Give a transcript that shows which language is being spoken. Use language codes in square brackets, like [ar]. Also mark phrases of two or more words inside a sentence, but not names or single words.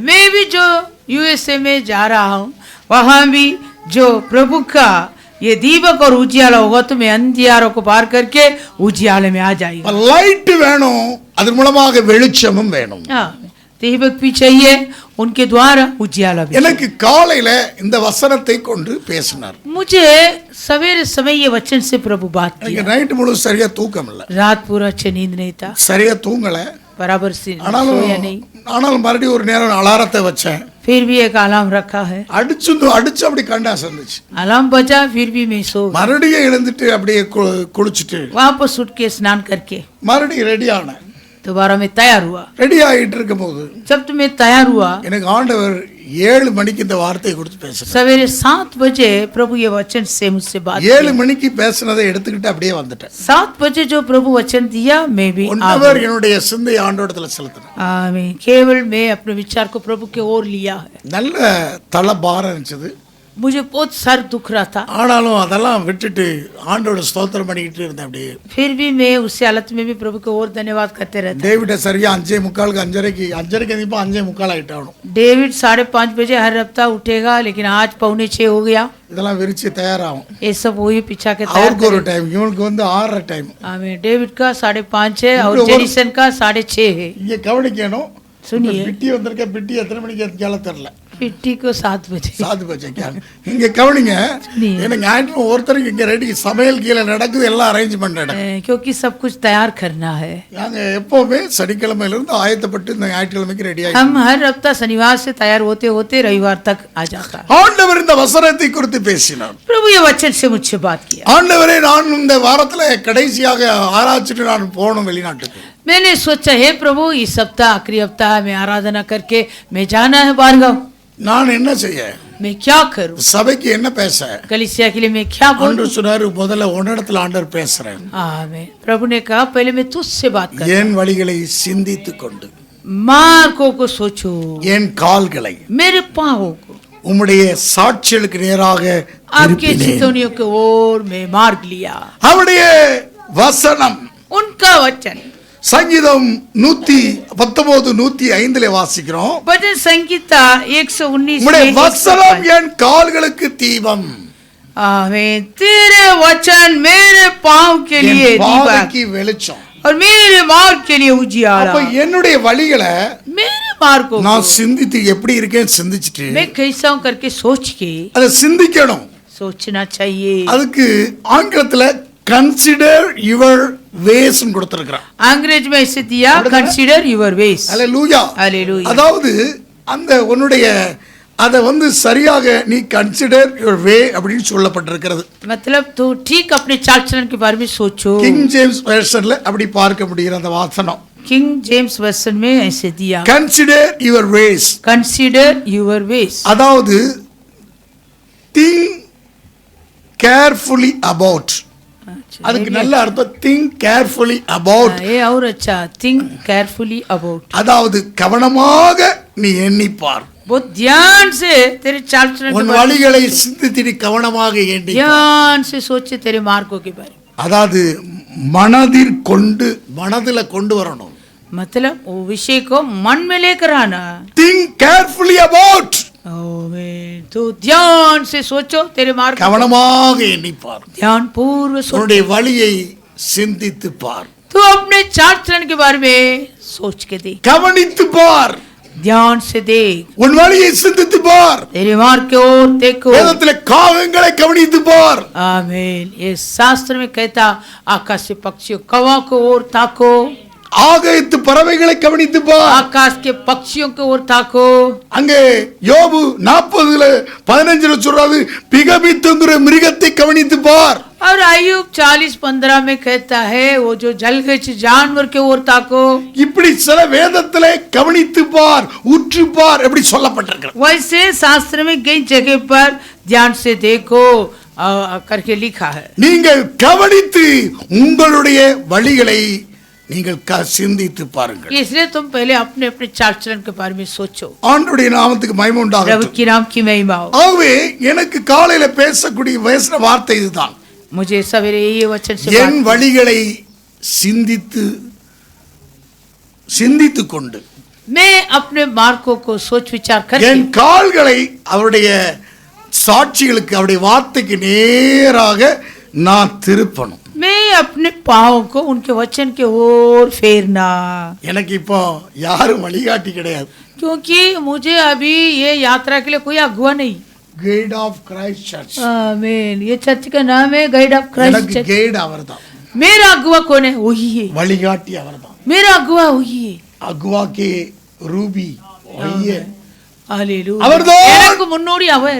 [hi] मैं भी जो यूएसए में जा रहा हूँ, वहाँ भी जो प्रभु का ये दीपक और उजियाला होगा तो मैं अंधियारों को पार करके उजियाले में आ जाएगा। [ta] லைட் வேணும், அதன் மூலமாக வெளிச்சமும் வேணும். [hi] दीपक भी चाहिए, उनके द्वारा उजियाला भी। [ta] எனக்கு காலையில இந்த வசனத்தை கொண்டு பேசினார். [hi] मुझे सवेरे समय ये वचन से प्रभु बात [ta] எனக்கு [hi] किया। [ta] நைட் முழு சரியா தூக்கம் இல்ல, [hi] रात पूरा अच्छे नींद नहीं था, [ta] சரியா தூங்கல. [hi] बराबर से [ta] ஆனாலும் [hi] सोया नहीं। [ta] மறுபடியும் ஒரு நேரம் அலாரத்தை வச்சேன். [hi] फिर भी एक अलार्म रखा है, [ta] அடிச்சு அப்படி கண்டா சந்துச்சு. [hi] अलार्म बजा, फिर भी मैं सो गया। [ta] மறுபடியும் எழுந்துட்டு அப்படியே குளிச்சுட்டு [hi] वापस उठ के स्नान करके [ta] மறுபடியும் ரெடி ஆனேன். [hi] दोबारा मैं तैयार हुआ। [ta] ரெடி ஆகிட்டு இருக்கும் போது [hi] जब तो मैं तैयार हुआ, [ta] எனக்கு ஆண்டவர் 7 மணிக்கு இந்த வார்த்தையை கொடுத்து பேசுறேன். [hi] सवेरे 7 बजे प्रभु ये वचन से मुझसे बात [ta] 7 மணிக்கு பேசினதை எடுத்துக்கிட்டு அப்படியே வந்துட்டேன். [hi] 7 बजे जो प्रभु वचन दिया मैं भी आ [ta] ஒன்னவர் என்னுடைய சிந்தை ஆண்டவரிடத்துல செலுத்தினேன். [hi] आमीन। केवल मैं अपने विचार को प्रभु के ओर लिया है। [ta] நல்ல தலை பாரம் இருந்துச்சு. [hi] मुझे बहुत सर दुख रहा था, [ta] ஆனாலும் அதெல்லாம் விட்டுட்டு ஆண்டவரோட ஸ்தோத்திரம் பண்ணிக்கிட்டு இருந்தேன். அப்படியே [hi] फिर भी मैं उस हालत में भी प्रभु को और धन्यवाद करते रहता। [ta] டேவிட சரியா 5:45 5:30 இப்போ 5:45 ஆயிட்டாகணும். [hi] डेविड 5:30 बजे हर हफ्ता उठेगा, लेकिन आज 5:45 हो गया। [ta] இதெல்லாம் விரிச்சு தயாராகும். [hi] ये सब वही पीछा के तैयार [ta] அவருக்கு ஒரு டைம், இவனுக்கு 6:30 டைம். [hi] आमीन। डेविड का 5:30 है और जेनिसन का 6:30 है। [ta] இங்க கவனிக்கணும். [hi] सुनिए, [ta] பிட்டி வந்திருக்க, பிட்டி எத்தனை மணிக்கு கேள தெரியல, [hi] पिट्टी को 7 बजे। [ta] 7 बजे இங்க கவனிங்க. ஏன்னா ஞாயிற்று ஒருத்தருக்கு இங்க ரெடி சமையல் கீழே நடக்குது, எல்லாம் அரேஞ்ச்மெண்ட் நடக்குது. [hi] क्योंकि सब कुछ तैयार करना है। [ta] நாங்க எப்பவுமே சனிக்கிழமையில இருந்து ஆயத்தப்பட்டு இந்த ஞாயிற்றுக்கிழமைக்கு ரெடி ஆகி [hi] हम हर हफ्ता शनिवार से तैयार होते होते रविवार तक आ जाता है। [ta] ஆண்டவர் இந்த वசனத்தை குறித்து பேசினார். [hi] प्रभु ये वचन से मुझसे बात किया। [ta] ஆண்டவரே, நான் இந்த வாரத்துல கடைசியாக ஆராய்ச்சிட்டு நான் போகணும் வெளிநாட்டுக்கு. [hi] मैंने सोचा है प्रभु इस सप्ताह आखिरी हफ्ता में आराधना करके मैं जाना है बारगांव। [ta] நான் என்ன செய்ய, [hi] मैं क्या करूं, [ta] சபைக்கு என்ன பேச? [hi] कलीसिया के लिए मैं क्या बोलूं? [ta] ஆண்டவர் சொன்னாரு, முதல்ல உன்னிடத்துல ஆண்டவர் பேசுறேன். [hi] आमीन। प्रभु ने कहा पहले मैं तुझसे बात कर, [ta] என் வழிகளை சிந்தித்துக் கொண்டு [hi] मार्गों को सोचो, [ta] என் கால்களை [hi] मेरे पाँवों को [ta] உம்முடைய சாட்சிகளுக்கு நேராக [hi] आपके [ta] திருப்பினேன். [hi] चितौनियों के ओर मैं मार्ग लिया। [ta] அவருடைய வசனம் [hi] उनका वचन [ta] சங்கீதம் 119 105 வாசிக்கிறோம். [hi] भजन संगीता 119 [ta] உம்முடைய [hi] में [ta] வசனம் என் கால்களுக்கு தீபம், [hi] आमीन। तेरे वचन मेरे पाँव के लिए [ta] என் [hi] दीपक [ta] பாதைக்கு வெளிச்சம். [hi] और मेरे मार्ग के लिए उजियाला। [ta] அப்ப என்னுடைய வழிகளை [hi] मेरे मार्ग को [ta] நான் சிந்தித்து எப்படி இருக்கேன் சிந்திச்சுட்டு [hi] मैं कैसा हूं करके सोच के [ta] அதை சிந்திக்கணும். [hi] सोचना चाहिए। [ta] அதுக்கு ஆங்கிலத்துல [en] consider your ways [ta] கொடுத்திருக்கிறான். [hi] अंग्रेज में ऐसे दिया, [en] consider your ways. [ta] அல்லேலூயா. [hi] हालेलुया। [ta] அதாவது அந்த உன்னுடைய அதை சரியாக நீ [en] consider your way [ta] அப்படின்னு சொல்லப்பட்டிருக்கிறது. [hi] मतलब तो ठीक अपने चाल चलन के बारे में सोचो। [ta] கிங் ஜேம்ஸ் வெர்ஷன்ல அப்படி பார்க்க முடிகிற அந்த வாசனம். [hi] किंग जेम्स वर्जन में ऐसे दिया, [en] consider your ways. consider your ways. அதாவது think carefully about. [hi] अच्छा, [ta] அதுக்கு நல்ல அர்த்தம் [en] think carefully about. [hi] ये और अच्छा [en] think carefully about. [ta] அதாவது கவனமாக நீ எண்ணிப்பார். [hi] बहुत ध्यान से तेरे चाल चलन [ta] உன் வழிகளை சிந்தித்து நீ கவனமாக எண்ணி [hi] ध्यान से सोचे तेरे मार्गों के बारे में. [ta] அதாவது மனதில கொண்டு வரணும். [hi] मतलब वो विषय को मन में लेकर आना. [en] think carefully about. [hi] तो ध्यान से सोचो तेरे मार्ग. [ta] கவனமாக எண்ணிப்பார். [hi] ध्यान पूर्वक सोच. [ta] உன்னுடைய வழியை சிந்தித்து பார். [hi] तू अपने चाल चलन के बारे में सोच के देख. [ta] கவனித்து பார். [hi] ध्यान से देख. [ta] உன் வழியை சிந்தித்து பார். [hi] तेरे मार्ग के ओर देखो. [ta] வேதத்திலே காகங்களை கவனித்து பார். [hi] आमीन. ये शास्त्र में कहता आकाश के पक्षियों कौवा को ओर ताको. [ta] ஆகாயத்து பறவைகளை கவனித்து பார். [hi] आकाश के पक्षियों के ओर ताको. [ta] அங்கே யோபு 40:15 சொல்றாரு பிகபித்துங்கிற மிருகத்தை கவனித்து பார். [hi] और आयुब 40:15 में कहता है वो जो जलगज जानवर के ओर ताको. [ta] இப்படி சில வேதத்திலே கவனித்து பார், உற்று பார் எப்படி சொல்லப்பட்டிருக்கிறது. [hi] वैसे शास्त्र में कई जगह पर ध्यान से देखो करके लिखा है. [ta] நீங்கள் கவனித்து உங்களுடைய வழிகளை நீங்கள் சிந்தித்து பாருங்கள். [hi] इसलिए तुम पहले अपने अपने चाल चलन के बारे में सोचो. [ta] ஆண்டவருடைய நாமத்துக்கு மகிமை [hi] प्रभु [ta] உண்டாகட்டும். [hi] की नाम की महिमा हो. [ta] ஆகவே எனக்கு காலையில பேசக்கூடிய பேசின வார்த்தை இதுதான். [hi] मुझे सवेरे ये वचन से [ta] என் வழிகளை சிந்தித்து கொண்டு [hi] मैं अपने मार्गों को सोच विचार करके [ta] என் கால்களை அவருடைய சாட்சிகளுக்கு அவருடைய வார்த்தைக்கு நேராக நான் திருப்பணும். [hi] मैं अपने पाँव को उनके वचन के ओर फेरना. [ta] எனக்கு இப்போ யாரும் வழிகாட்டி கிடையாது. [hi] क्योंकि मुझे अभी ये यात्रा के लिए कोई अगुवा नहीं. [ta] கைட் ஆஃப் கிரைஸ்ட் சர்ச். [hi] आमीन. ये चर्च का नाम है गाइड ऑफ क्राइस्ट [ta] எனக்கு [hi] चर्च. [ta] கைட் அவர்தான். [hi] मेरा अगुवा कौन है? वही है. [ta] வழிகாட்டி அவர்தான். [hi] मेरा अगुवा वही है. अगुवा के रूपी वही है. हालेलुया. [ta] அவர்தான் எனக்கு முன்னோடி அவர்.